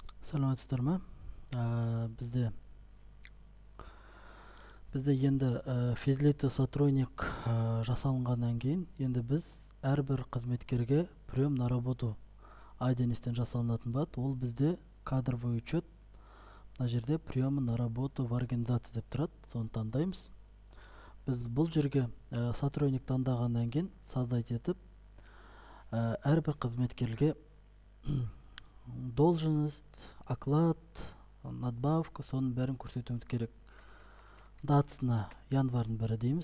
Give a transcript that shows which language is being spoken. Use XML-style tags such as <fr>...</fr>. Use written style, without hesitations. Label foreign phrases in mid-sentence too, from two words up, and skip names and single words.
<kk>Саламатсыздар ма? Бізде енді</kk> <ru>физлицо сотрудник</ru> <kk>жасалынғаннан кейін енді біз әрбір қызметкерге</kk> <ru>прием на работу</ru> <kk>айденестен жасалынатын болады. Ол бізде</kk> <ru>кадровый учет,</ru> <kk>мына жерде</kk> <ru>приемы на работу в организации</ru> <kk>деп тұрады, соны таңдаймыз. Біз бұл жерге сотрудник таңдағаннан кейін создать етіп әрбір қызметкерге</kk> <ru>должность, оклад, надбавка,</ru> <kk>соның бәрін көрсетуіміз керек. Датасына январдың 1 дейміз.</kk>